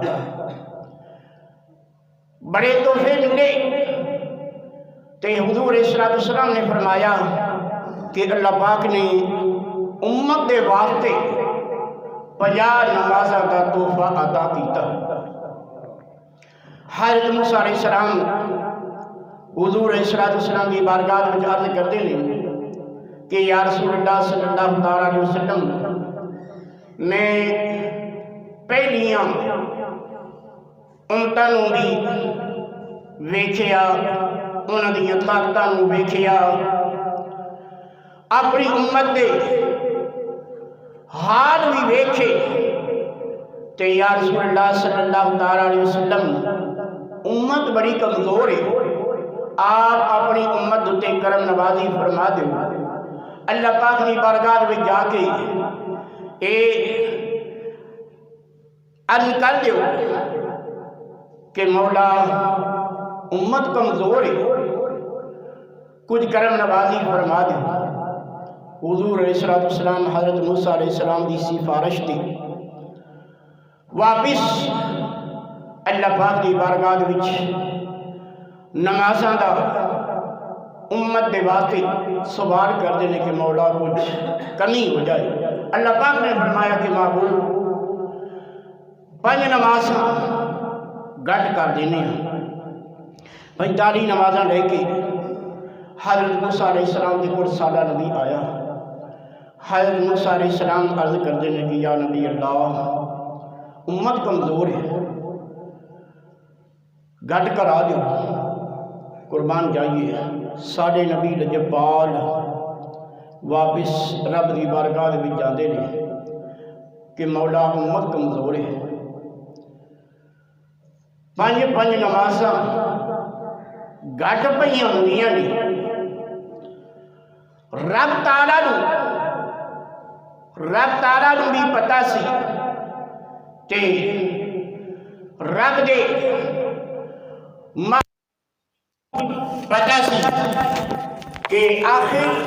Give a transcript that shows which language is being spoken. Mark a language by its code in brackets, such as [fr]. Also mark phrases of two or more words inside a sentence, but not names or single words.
[pa] بڑے تحفے ملے تے حضور [ar] علیہ السلام [pa] نے فرمایا کہ اللہ پاک نے امت دے واسطے 50 نمازاں کا تحفہ عطا کیتا۔ [ur] حضرت موسیٰ [ar] علیہ السلام [ur] حضور [ar] علیہ السلام [ur] کی بارگاہ میں عرض کرتے ہیں کہ [ar] یا رسول اللہ صلی اللہ علیہ وسلم، [ur] میں پہلیاں [pa] امتاں نوں بھی ویکھیا، انہاں دیاں طاقتاں نوں ویکھیا، اپنی امت دے حال بھی ویکھے تے [ar] یا رسول اللہ صلی اللہ علیہ وسلم، [pa] امت بڑی کمزور ہے، آپ اپنی امت تے کرم نوازی فرما دو۔ اللہ پاک کی بارگاہ میں جا کے اے عرض کر دیو کہ مولا امت کمزور ہے، کچھ کرم نوازی فرما دو۔ حضور [ar] علیہ السلام [pa] حضرت موسیٰ [ar] علیہ السلام [pa] دی سفارش دی واپس اللہ پاک دی بارگاہ وچ نمازاں دا امت دے واسطے سوال کر دینے کہ مولا کچھ کمی ہو جائے۔ اللہ پاک نے فرمایا کہ معبود 5 نمازاں گھٹ کر دینے ہیں۔ 45 نمازاں لے کے حضرت موسیٰ [ar] علیہ السلام [pa] کے کل سالہ نبی آیا۔ حضرت موسیٰ [ar] علیہ السلام [pa] عرض کر دینے کہ [ar] یا نبی اللہ، [pa] امت کمزور ہے، گٹ کرا دیو قربان جائیے ساڈے نبی لجپال واپس رب دی بارگاہ دے وچ جاندے نے کہ مولا امت کمزور ہے پنج نمازاں گٹ پئیاں ہوندیاں نے رب تعالیٰ نو بھی پتہ سی تے رب دے پتہ سی کہ آخر